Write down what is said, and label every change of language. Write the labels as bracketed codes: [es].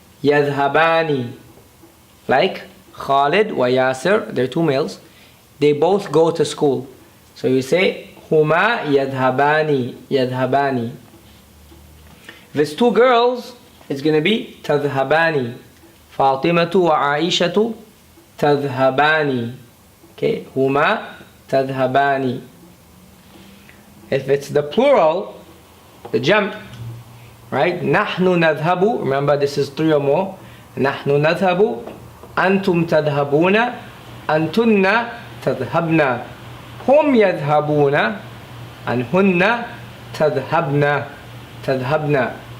[en] Yadhabani. Like Khalid wa Yasir, they're two males. They both go to school. So you say [ar] هما يذهبان يذهبان. [en] If it's two girls, it's going to be تذهبان. [ar] فاطمة وعائشة تذهبان. [en] Okay, [ar] هما تذهبان. [en] If it's the plural, the jam', right? [ar] نحن نذهب. [en] Remember, this is three or more. [ar] نحن نذهب. أنتم تذهبون. أنتن تذهبن. هم يذهبون. أنهن تذهبن. تذهبن.